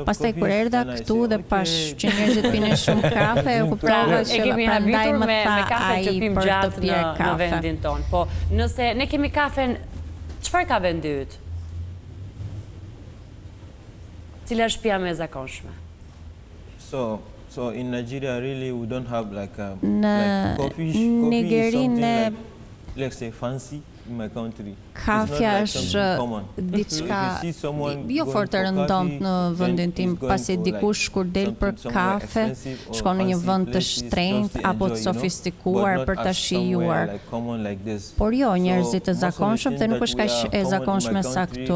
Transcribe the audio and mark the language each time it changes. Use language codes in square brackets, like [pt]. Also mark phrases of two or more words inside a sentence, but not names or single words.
[sq] Pastaj kur erdha këtu dhe pash që njerëzit pinin shumë kafe, u kuptova që prandaj më tha ai për të pirë kafe në vendin ton. Po, nëse ne kemi kafen, çfarë ka vendi yt? Cila është shtëpia më e zakonshme? [en] So in Nigeria really we don't have like coffee shop, let's say fancy. [sq] Kafja është diçka jo fort e rëndomt në vendin tim, pasi dikush kur del për kafe, shkon në një vend të shtrenjtë apo të sofistikuar për ta shijuar. Por jo, njerëzit e zakonshëm dhe nuk është kaq e zakonshme sa këtu.